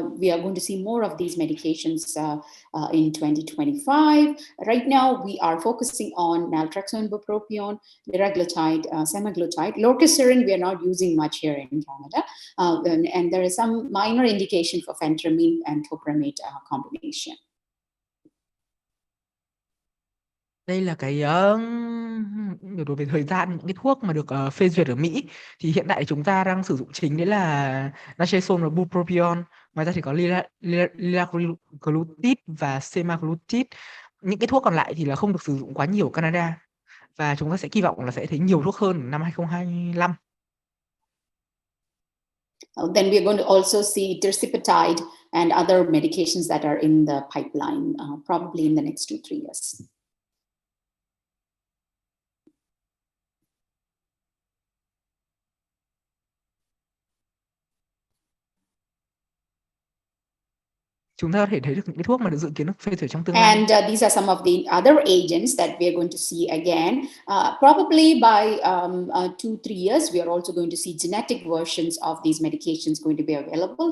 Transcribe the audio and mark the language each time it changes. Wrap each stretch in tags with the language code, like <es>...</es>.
<en>We are going to see more of these medications in 2025. Right now, we are focusing on naltrexone, bupropion, liraglutide, semaglutide. Lorcaserin, we are not using much here in Canada. And there is some minor indication for phentermine and topiramate combination.</en> <vi>Đây là cái biểu đồ về thời gian những cái thuốc mà được phê duyệt ở Mỹ. Thì hiện tại chúng ta đang sử dụng chính đấy là naltrexone và bupropion. Ngoài ra thì có liraglutide và semaglutide. Những cái thuốc còn lại thì là không được sử dụng quá nhiều ở Canada, và chúng ta sẽ kỳ vọng là sẽ thấy nhiều thuốc hơn năm 2025.</vi> <en>Then we are going to also see tirzepatide and other medications that are in the pipeline, probably in the next 2-3 years.</en> <vi>Chúng ta có thể thấy được những cái thuốc mà được dự kiến được phê duyệt trong tương lai.</vi> <en>And these are some of the other agents that we are going to see again. Probably by 2-3 years, we are also going to see genetic versions of these medications going to be available.</en>